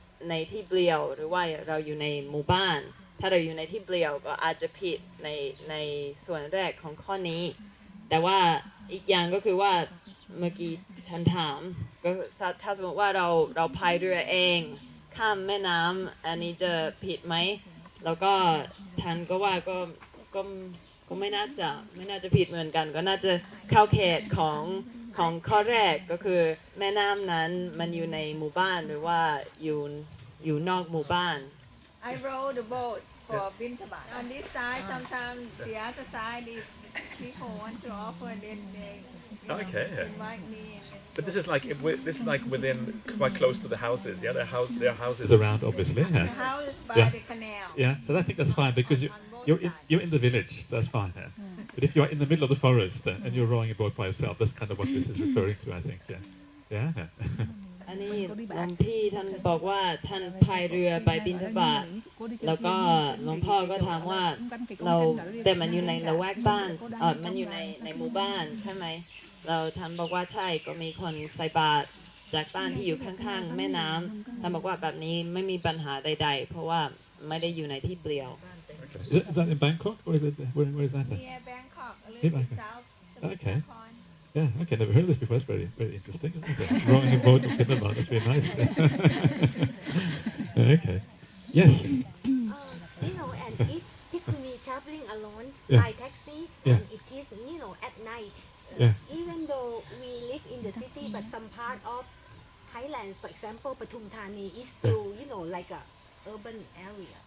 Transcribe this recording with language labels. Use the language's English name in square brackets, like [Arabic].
[Thai] ในที่เปลี่ยวหรือว่าเราอยู่ในหมู่บ้านถ้าเราอยู่ในที่เปลี่ยวก็อาจจะผิดในส่วนแรกของข้อนี้แต่ว่าอีกอย่างก็คือว่าเมื่อกี้ฉันถามก็ถ้าสมมติว่าเราพายเรือเองข้ามแม่น้ำอันนี้จะผิดไหมแล้วก็ท่านก็ว่า ก็ไม่น่าจะผิดเหมือนกันก็น่าจะเข้าเขตของข้อแรกก็คือแม่น้ำนั้นมันอยู่ในหมู่บ้านหรือว่าอยู่นอกหมู่บ้าน [English] I row the boat for Bintabat. On this side, sometimes the other side is people want to offer then they invite me. But this is like within quite close to the houses. Yeah, their houses around, obviously. The house by the canal. Yeah, so I think that's fine because you're in the village, so that's fine. But if you're in the middle of the forest and you're rowing a boat by yourself, that's kind of what this is referring to, I think. Yeah. [Thai] อันนี้หลวงพี่ท่านบอกว่าท่านพายเรือไปบิณฑบาตแล้วก็หลวงพ่อก็ถามว่าแต่มันอยู่ในละแวกบ้านมันอยู่ในหมู่บ้านใช่ไหมเราท่านบอกว่าใช่ก็มีคนใส่บาตรจากบ้านที่อยู่ข้างๆแม่น้ำท่านบอกว่าแบบนี้ไม่มีปัญหาใดๆเพราะว่าไม่ได้อยู่ในที่เปลี่ยว [English] Is that in Bangkok or is it where is that? Near Bangkok, a little bit south. Okay. Yeah, okay, never heard this before. It's very, very interesting, isn't it? Rowing a boat in Finland, that's very nice. Okay. Yes. And if Bhikkhuni traveling alone by taxi, and it is, at night, even though we live in the city, but some part of Thailand, for example, Pathum Thani is still, like a urban area.